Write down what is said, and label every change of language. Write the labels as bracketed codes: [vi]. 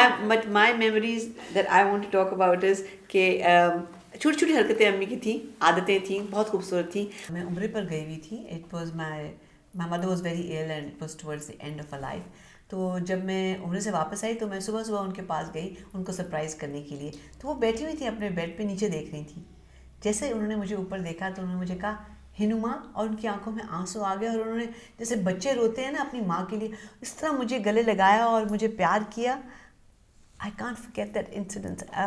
[en] But my memories that I want to talk about is [ur] کہ چھوٹی چھوٹی حرکتیں امی کی تھیں, عادتیں تھیں, بہت خوبصورت تھیں. میں عمرے پر گئی ہوئی تھی. [en] It was my mother was very ill and it was towards the end of her life. [ur] تو جب میں عمرے سے واپس آئی تو میں صبح صبح ان کے پاس گئی ان کو سرپرائز کرنے کے لیے. تو وہ بیٹھی ہوئی تھی اپنے بیڈ پہ نیچے دیکھ رہی تھی. جیسے انہوں نے مجھے اوپر دیکھا تو انہوں نے مجھے کہا ہنوما, اور ان کی آنکھوں میں آنسو آ گئے اور انہوں نے جیسے بچے روتے ہیں نا اپنی ماں کے لیے اس طرح مجھے گلے لگایا اور مجھے پیار کیا. [en] I can't forget that incident.